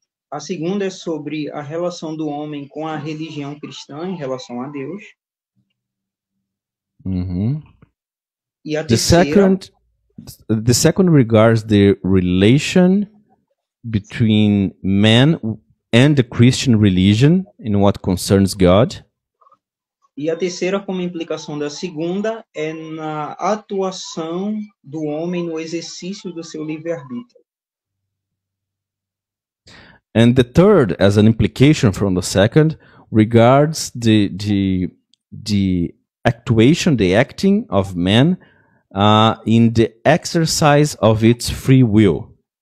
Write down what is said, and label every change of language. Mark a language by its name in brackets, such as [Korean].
[Portuguese] A segunda é sobre a relação do homem com a religião cristã em relação a Deus. E a terceira... [English] The second regards the relation between man and the Christian religion in what concerns God. [Portuguese] E a terceira, como implicação da segunda, é na atuação do homem no exercício do seu livre-arbítrio. [English] And the third, as an implication from the second, regards the actuation, the acting of man in the exercise of its free will.